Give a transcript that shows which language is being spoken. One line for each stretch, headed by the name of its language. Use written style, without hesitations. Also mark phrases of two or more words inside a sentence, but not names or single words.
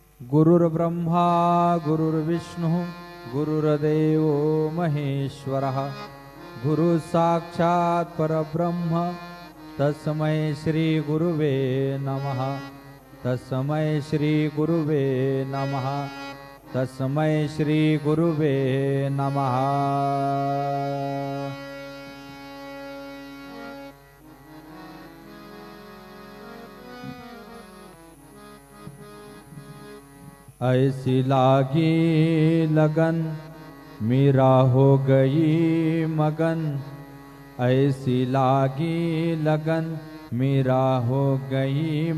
Sanskrit: गुरुर्ब्रह्मा गुरुर्विष्णु गुरुर्देवो महेश्वरः गुरु साक्षात् परब्रह्म तस्मै श्री गुरुवे नमः तस्मै श्री गुरुवे नमः तस्मै श्री गुरुवे नमः।
Hindi: ऐसी लागी लगन मीरा हो गई मगन ऐसी लागी लगन मीरा हो गई